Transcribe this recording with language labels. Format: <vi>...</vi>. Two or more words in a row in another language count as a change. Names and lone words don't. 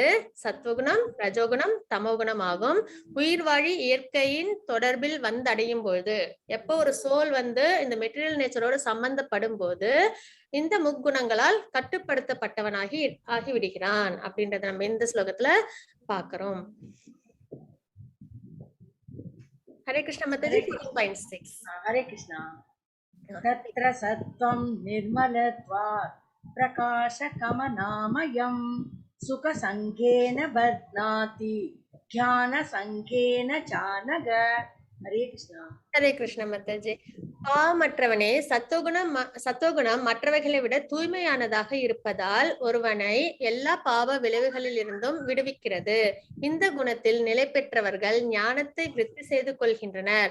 <ta>சத்துவகுணம், ரஜோகுணம், தமோகுணம் ஆகும். உயிர் வாழி இயற்கையின் தொடர்பில் வந்து அடையும் பொழுது, எப்போ ஒரு சோல் வந்து இந்த</ta> <en>material natureோட</en> <ta>சம்பந்தப்படும் போது இந்த முக்குணங்களால் கட்டுப்படுத்தப்பட்டவனாகி ஆகிவிடுகிறான் அப்படின்றத நம்ம இந்த ஸ்லோகத்துல பாக்குறோம். ஹரே கிருஷ்ண மத்தாஜி. 14.6.</ta> <hi>हरे कृष्णा।</hi> <sa>तत्र सत्त्वं निर्मलत्वात् प्रकाशकमनामयं सुखसङ्गेन बध्नाति ज्ञानसङ्गेन चानघ।</sa> <hi>हरे कृष्णा।</hi> <ta>ஹரே கிருஷ்ண மத்தாஜி. பாவமற்றவனே, சத்துவகுணம் மற்றவைகளை விட தூய்மையானதாக இருப்பதால் ஒருவனை எல்லா பாவ விளைவுகளில் இருந்தும் விடுவிக்கிறது. இந்த குணத்தில் நிலை பெற்றவர்கள் ஞானத்தை விருத்தி செய்து கொள்கின்றனர்.</ta>